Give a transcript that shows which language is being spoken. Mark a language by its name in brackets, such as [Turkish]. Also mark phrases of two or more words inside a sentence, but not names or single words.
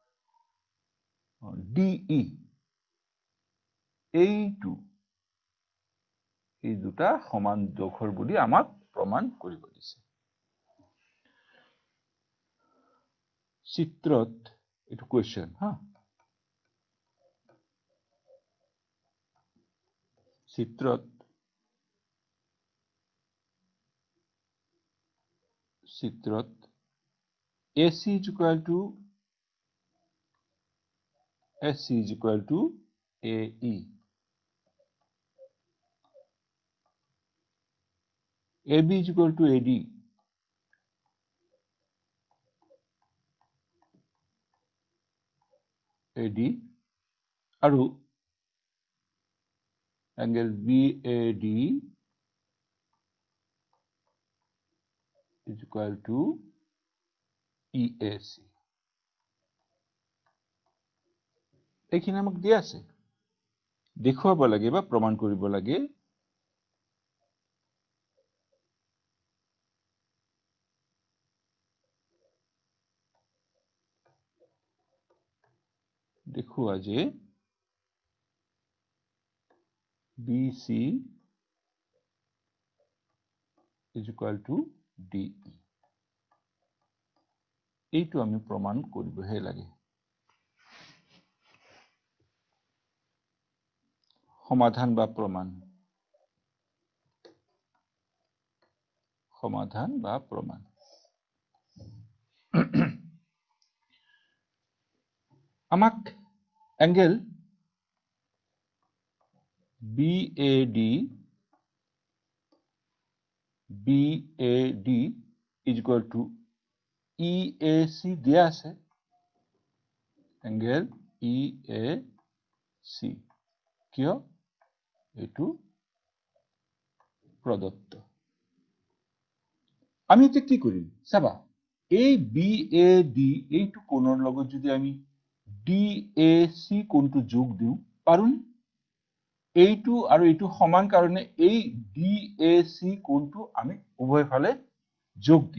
[Assamese] DE এইটো এই দুটা সমান জোখৰ বুলি আমাক প্ৰমাণ কৰিব দিছে চিত্ৰত এটো কোৱেশ্চন চিত্ৰত AC [English] = AE AB is equal to AD. AD আৰু angle BAD is equal to EAC. [Assamese] এইখিনি আমাক দিয়া আছে, দেখুৱাব লাগে বা প্ৰমাণ কৰিব লাগে। দেখুৱা যে [English] BC is equal to DE. [Assamese] এইটো আমি প্ৰমাণ কৰিবহে লাগে। সমাধান বা প্ৰমাণ। সমাধান বা প্ৰমাণ। [English] আমাক এংগেল BAD is equal to EAC [Assamese] দিয়া আছে। এংগেল EAC কিয়? এইটো প্ৰদত্ত। আমি এতিয়া কি কৰিম চাবা, এই BAD এইটো কোণৰ লগত যদি আমি DAC কোণটো যোগ দিওঁ পাৰোঁ, এইটো আৰু এইটো সমান কাৰণে এই DAC কোণটো আমি উভয় ফালে যোগ দিম।